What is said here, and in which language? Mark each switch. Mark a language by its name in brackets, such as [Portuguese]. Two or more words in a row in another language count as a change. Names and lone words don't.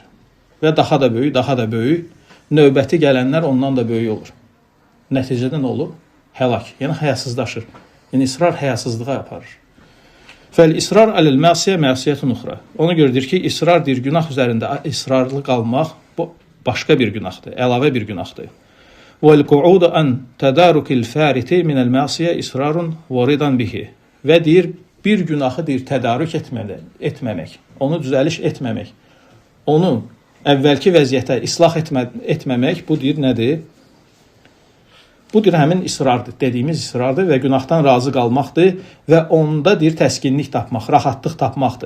[Azerbaijani] Və daha da böyük, növbəti gələnlər ondan da böyük olur. Nəticədə nə olur? Həlak, yəni həyasızlaşır. Yəni, israr həyasızlığa aparır. [Arabic] فالإصرار على المعصية معصية أخرى. [Azerbaijani] Ona görədir ki, israr deyir, günah üzərində israrlı qalmaq, bu başqa bir günahdır, əlavə bir günahdır. [Arabic] وَالْقُعُودَ أَنْ تَدَارُكِ الْفَارِتِ مِنَ الْمَعْسِيَ إِسْرَارٌ وَرِضًا بِهِ [Azerbaijani] Və deyir, bir günahı deyir, tədarük etməmək, onu düzəliş etməmək, onu əvvəlki vəziyyətə islah etməmək, bu deyir, nədir? Bu deyir, həmin isrardır, dediyimiz isrardır və günahdan razı qalmaqdır və onda deyir, təskinlik tapmaq, rahatlıq tapmaqdır.